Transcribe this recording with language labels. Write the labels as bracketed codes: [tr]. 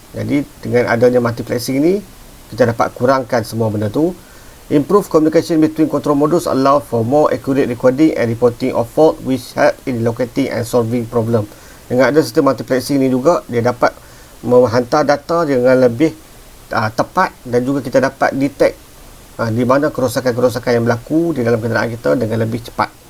[ms] Jadi dengan adanya multiplexing ni, kita dapat kurangkan semua benda tu. [en] Improve communication between control modules allow for more accurate recording and reporting of fault, which help in locating and solving problem. [ms] Dengan ada sistem multiplexing ni juga, dia dapat menghantar data dengan lebih tepat, dan juga kita dapat detect di mana kerosakan-kerosakan yang berlaku di dalam kenderaan kita dengan lebih cepat.